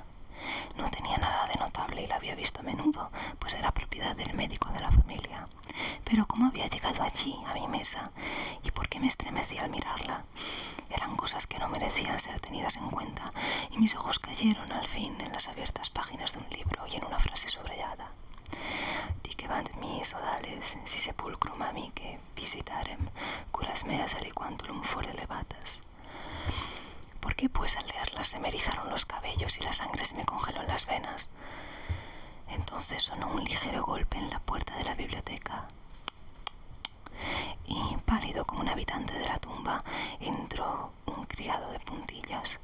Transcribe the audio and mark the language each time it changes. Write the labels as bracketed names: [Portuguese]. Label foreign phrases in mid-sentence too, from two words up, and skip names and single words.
[Spanish] No tenía nada de notable y la había visto a menudo, pues era propiedad del médico de la familia. Pero ¿cómo había llegado allí, a mi mesa? ¿Y por qué me estremecí al mirarla? Eran cosas que no merecían ser tenidas en cuenta, y mis ojos cayeron al fin en las abiertas páginas de un libro y en una frase subrayada. [Latin] Dicebant mis odales, si sepulcrum amique visitarem, curas meas aliquantulum fore levatas. [Spanish] ¿Por qué, pues, al leerlas se me erizaron los cabellos y la sangre se me congeló en las venas? Entonces sonó un ligero golpe en la puerta de la biblioteca y, pálido como un habitante de la tumba, entró un criado de puntillas.